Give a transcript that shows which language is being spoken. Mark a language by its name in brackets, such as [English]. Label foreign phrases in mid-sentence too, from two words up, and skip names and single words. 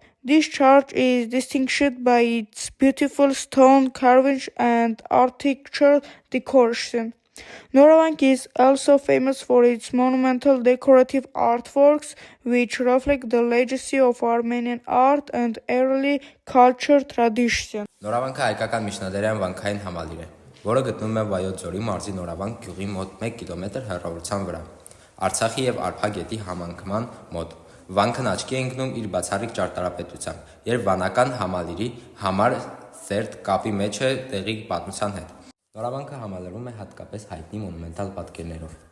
[English] This church is distinguished by its beautiful stone carvings and architectural decoration. Noravank is also famous for its monumental decorative artworks, which reflect the legacy of Armenian art and early culture tradition. [Armenian] Նորավանքը հայկական միջնադարյան վանքային համալիր է, որը գտնվում է Վայոց ձորի մարզի Նորավանք գյուղի մոտ 1 կիլոմետր հեռավորության վրա, Արցախի և Արփա գետի համընկման մոտ։ Վանքն աչքի է ընկնում իր բացառիկ ճարտարապետությամբ, երբ վանական համալիրի համար սերտ կապի մեջ է տեղի պատմության հետ։ Նորավանքը համալրվում է հատկապես հայտնի մոնումենտալ պատկերներով։